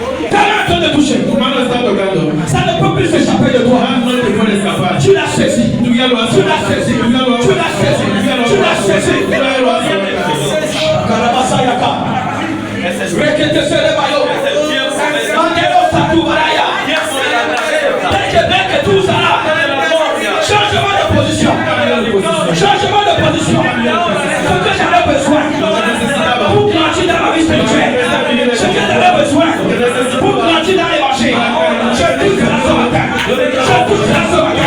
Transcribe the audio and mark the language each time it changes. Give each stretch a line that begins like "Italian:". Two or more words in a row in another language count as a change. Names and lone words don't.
French: en train de toucher. Ça ne peut plus s'échapper de toi. Tu l'as saisi. Tu l'as saisi. Tu l'as saisi. Tu l'as saisi. Karabasayaka. Rekete Serebayo. Mandelo Satubaraya. Dès que tout ça là. Changement de position. Changement de position. Ce que j'avais besoin pour grandir dans ma vie spirituelle. Ce que j'avais besoin pour grandir dans l'évangile. Je touche la ce matin. Je touche la ce matin.